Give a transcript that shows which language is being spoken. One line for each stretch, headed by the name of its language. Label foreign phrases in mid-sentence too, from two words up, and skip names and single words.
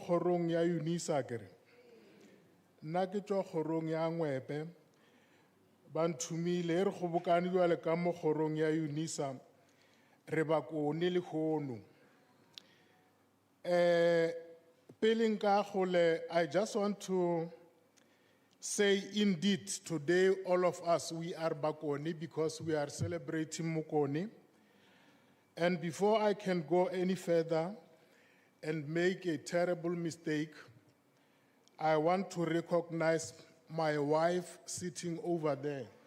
Northern Sotho: kgorong ya Unisa kere nna ke tswa kgorong ya Ngoepe ba nthumile re kgobokane jwale ka mo kgorong ya Unisa re bakone le khono pele nka gole
English: I just want to say indeed today all of us we are bakone because we are celebrating Mokone. And before I can go any further and make a terrible mistake, I want to recognize my wife sitting over there.